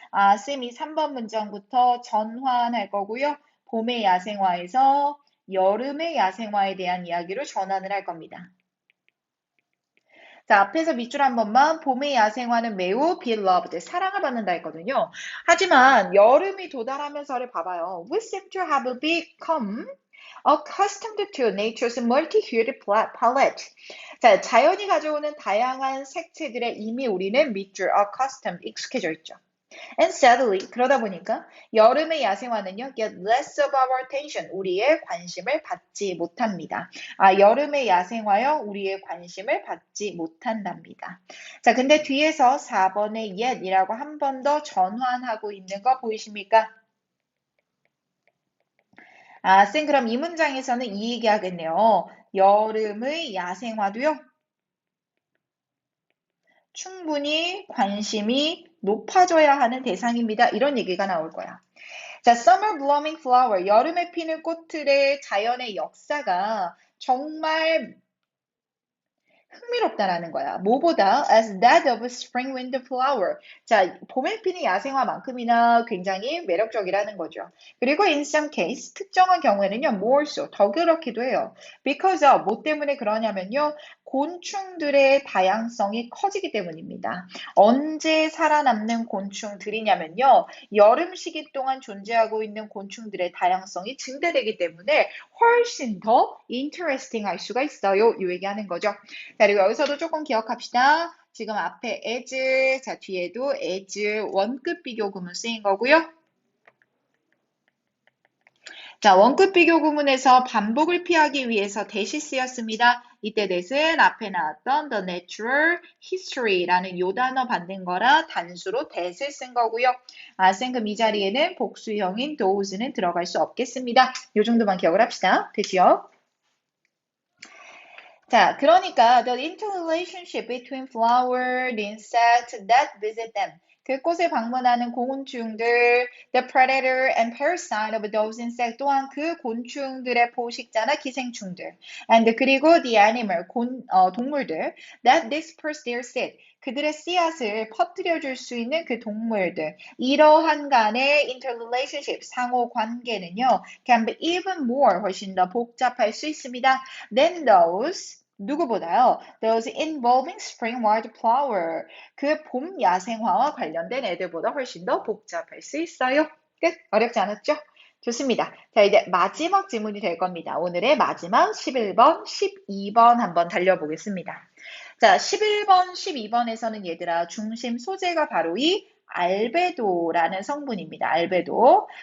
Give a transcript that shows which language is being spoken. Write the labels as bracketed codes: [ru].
[ko] 아, 쌤이 3번 문장부터 전환할 거고요. 봄의 야생화에서 여름의 야생화에 대한 이야기로 전환을 할 겁니다. 자, 앞에서 밑줄 한 번만 봄의 야생화는 매우 beloved, 사랑을 받는다 했거든요. 하지만 여름이 도달하면서를 봐봐요. [en] We seem to have become accustomed to nature's multi-hued palette. [ko] 자, 자연이 가져오는 다양한 색채들에 이미 우리는 밑줄 accustomed, 익숙해져 있죠. [en] And sadly, [ko] 그러다 보니까 여름의 야생화는요, [en] get less of our attention, [ko] 우리의 관심을 받지 못합니다. 아, 여름의 야생화요, 우리의 관심을 받지 못한답니다. 자, 근데 뒤에서 4번의 yet이라고 한 번 더 전환하고 있는 거 보이십니까? 아, 쌤, 그럼 이 문장에서는 이 얘기 하겠네요. 여름의 야생화도요, 충분히 관심이 높아져야 하는 대상입니다. 이런 얘기가 나올 거야. 자, [en] summer blooming flower, [ko] 여름에 피는 꽃들의 자연의 역사가 정말 흥미롭다라는 거야. 뭐보다 [en] as that of a spring wind flower. [ko] 자, 봄에 피는 야생화만큼이나 굉장히 매력적이라는 거죠. 그리고 [en] in some case, [ko] 특정한 경우에는요, [en] more so, [ko] 더 그렇기도 해요. [en] because of, [ko] 뭐 때문에 그러냐면요, 곤충들의 다양성이 커지기 때문입니다. 언제 살아남는 곤충들이냐면요, 여름 시기 동안 존재하고 있는 곤충들의 다양성이 증대되기 때문에 훨씬 더 interesting 할 수가 있어요. 이 얘기하는 거죠. 자, 그리고 여기서도 조금 기억합시다. 지금 앞에 as, 자, 뒤에도 as 원급 비교 구문 쓰인 거고요. 자, 원급 비교 구문에서 반복을 피하기 위해서 대시 쓰였습니다. 이때 that은 앞에 나왔던 [en] the natural history [ko] 라는 요 단어 받는 거라 단수로 that을 쓴 거고요. 아, 쌤, 그럼 이 자리에는 복수형인 those는 들어갈 수 없겠습니다. 요 정도만 기억을 합시다. 되지요? 자, 그러니까 [en] the interrelationship between flower, the insect that visit them. [ko] 그 꽃을 방문하는 곤충들, [en] the predator and parasite of those insects [ko] 또한 그 곤충들의 포식자나 기생충들, [en] and [ko] 그리고 [en] the animal, [ko] 동물들 [en] that disperse their seed. [ko] 그들의 씨앗을 퍼뜨려 줄 수 있는 그 동물들. 이러한 간의 interrelationship, 상호 관계는요, [en] can be even more, [ko] 훨씬 더 복잡할 수 있습니다. [en] than those [ko] 누구보다요? [en] Those involving spring wildflower. [ko] 그 봄 야생화와 관련된 애들보다 훨씬 더 복잡할 수 있어요. 끝. 어렵지 않았죠? 좋습니다. 자, 이제 마지막 질문이 될 겁니다. 오늘의 마지막 11번, 12번 한번 달려보겠습니다. 자, 11번, 12번에서는 얘들아, 중심 소재가 바로 이 알베도라는 성분입니다. 알베도.